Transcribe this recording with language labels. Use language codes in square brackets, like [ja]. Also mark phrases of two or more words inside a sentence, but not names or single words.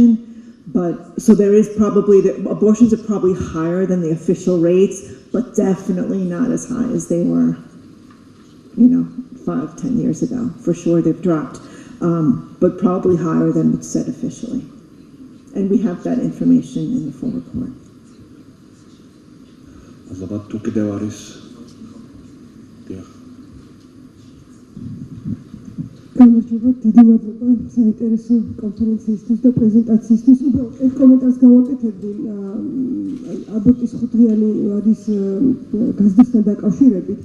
[en] But so there is probably, abortions are probably higher than the official rates, but definitely not as high as they were, 5-10 years ago. For sure they've dropped, but probably higher than what's said officially. And we have that information in the full report. [ka] გამარჯობა, დიდი მადლობა საინტერესო კონფერენციისთვის და პრეზენტაციისთვის. უბრალოდ ერთ კომენტარს გავაკეთებდი აბორტის 5-დღიანი ვადის გაზრდასთან დაკავშირებით.